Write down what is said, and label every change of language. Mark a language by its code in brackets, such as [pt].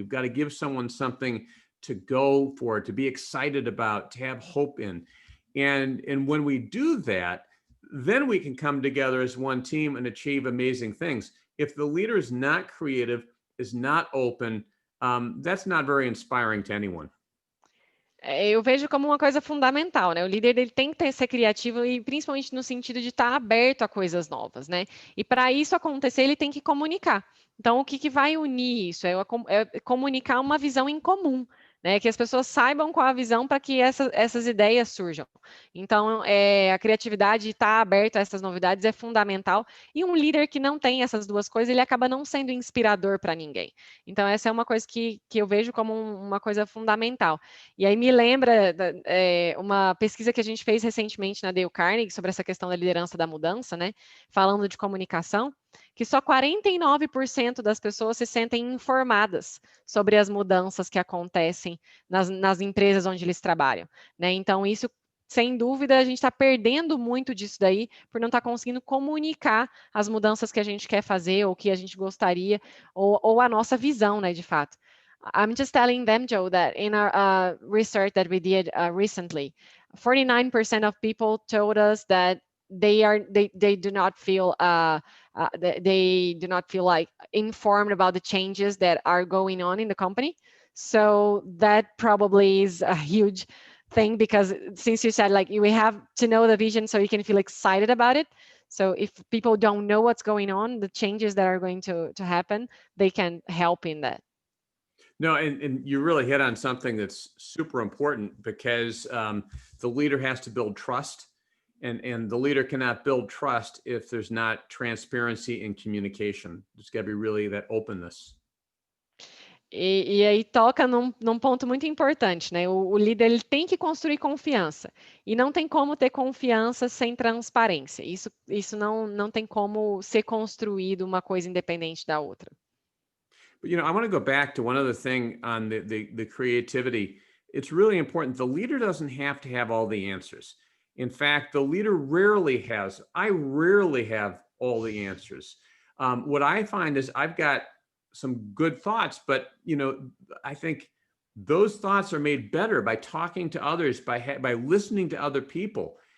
[en] We've got to give someone something to go for, to be excited about, to have hope in. And when we do that, then we can come together as one team and achieve amazing things. If the leader is not creative, is not open, that's not very inspiring to anyone. [pt] Eu vejo como uma coisa fundamental, né? O líder ele tem que ser criativo e principalmente no sentido de estar aberto a coisas novas, né? E para isso acontecer, ele tem que comunicar. Então, o que vai unir isso? É comunicar uma visão em comum, né? Que as pessoas saibam qual a visão para que essas ideias surjam. Então, a criatividade, estar aberto a essas novidades é fundamental. E um líder que não tem essas duas coisas, ele acaba não sendo inspirador para ninguém. Então, essa é uma coisa que eu vejo como uma coisa fundamental. E aí me lembra uma pesquisa que a gente fez recentemente na Dale Carnegie sobre essa questão da liderança da mudança, né? Falando de comunicação, que só 49% das pessoas se sentem informadas sobre as mudanças que acontecem nas empresas onde eles trabalham, né? Então, isso, sem dúvida, a gente está perdendo muito disso daí por não estar conseguindo comunicar as mudanças que a gente quer fazer ou que a gente gostaria, ou a nossa visão, né, de fato. [en] I'm just telling them, Joe, that in our research that we did recently, 49% of people told us that they do not feel they do not feel like informed about the changes that are going on in the company. So that probably is a huge thing, because since you said like we have to know the vision so you can feel excited about it. So if people don't know what's going on, the changes that are going to happen, they can help in that. No, and you really hit on something that's super important, because the leader has to build trust, and the leader cannot build trust if there's not transparency and communication. There's got to be really that openness. [pt] E aí toca num ponto muito importante, né? O líder ele tem que construir confiança. E não tem como ter confiança sem transparência. Isso não tem como ser construído uma coisa independente da outra. [en] But I want to go back to one other thing on the creativity. It's really important. The leader doesn't have to have all the answers. In fact, the leader I rarely have all the answers. What I find is I've got some good thoughts, but I think those thoughts are made better by talking to others, by listening to other people.